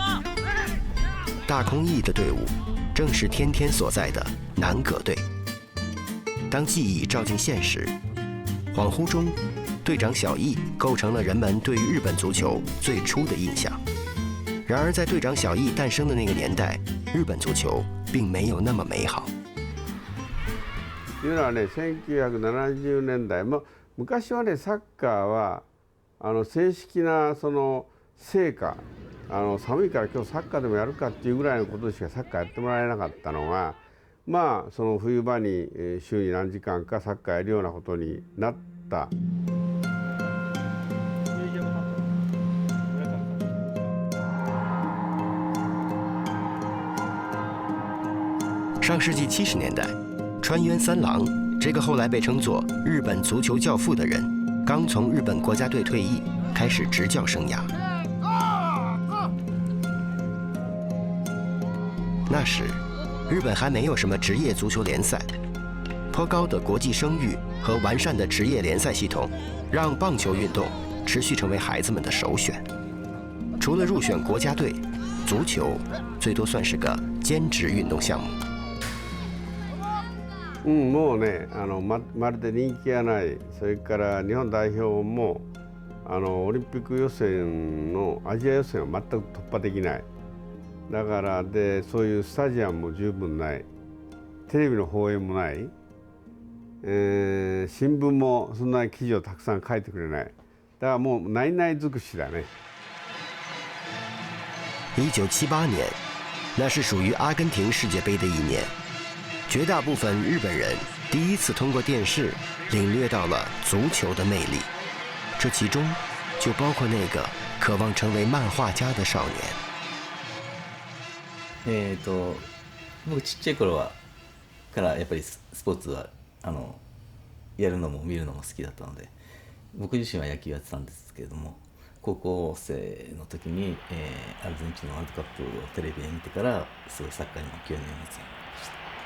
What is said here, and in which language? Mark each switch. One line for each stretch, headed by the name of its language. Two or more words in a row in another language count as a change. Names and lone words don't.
Chinese: 大空翼的队伍正是天天所在的南葛队。当记忆照进现实，恍惚中。队长小艺构成了人们对于日本足球最初的印象。然而，在队长小艺诞生的那个年代，日本足球并没有那么美好。
Japanese: というのはね、1970年代も昔はね、サッカーは正式な成果、寒いから今日サッカーでもやるかっていうぐらいのことしかサッカーやってもらえなかったのが、冬場に週に何時間かサッカーやるようなことになった。
Chinese: 上世纪70年代，川渊三郎这个后来被称作日本足球教父的人，刚从日本国家队退役，开始执教生涯。那时，日本还没有什么职业足球联赛，颇高的国际声誉和完善的职业联赛系统，让棒球运动持续成为孩子们的首选。除了入选国家队，足球最多算是个兼职运动项目。
Japanese: もうね、まるで人気がない。それから日本代表もオリンピック予選のアジア予選を全く突破できない。だからそういうスタジアムも十分ない。テレビの放映もない。新聞もそんな記事をたくさん書いてくれない。だからもうないない尽くしだね。
Chinese: 1978 年，那是属于阿根廷世界杯的一年。绝大部分日本人第一次通过电视领略到了足球的魅力，这其中就包括那个渴望成为漫画家的少年。
Japanese: 僕ちっちゃい頃からやっぱりスポーツはやるのも見るのも好きだったので、 僕自身は野球やってたんですけれども、高校生の時に、アルゼンチンのワールドカップをテレビで見てからすごいサッカーにも興味を持つようになりました。